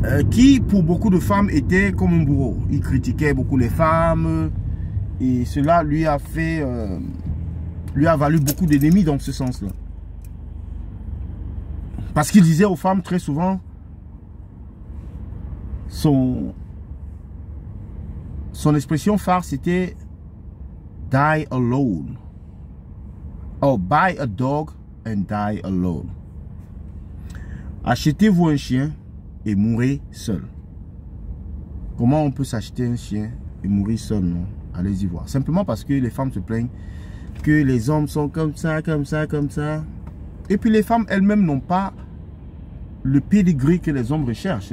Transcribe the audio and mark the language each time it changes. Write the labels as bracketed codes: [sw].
[fr] Qui pour beaucoup de femmes était comme un bourreau. Il critiquait beaucoup les femmes et cela lui a fait, lui a valu beaucoup d'ennemis dans ce sens-là. Parce qu'il disait aux femmes très souvent, son expression phare c'était [en] die alone. Oh, buy a dog and die alone. [fr] Achetez-vous un chien et mourrez seul. Comment on peut s'acheter un chien et mourir seul, non? Allez-y voir. Simplement parce que les femmes se plaignent que les hommes sont comme ça, comme ça, comme ça. Et puis les femmes elles-mêmes n'ont pas le pédigré que les hommes recherchent.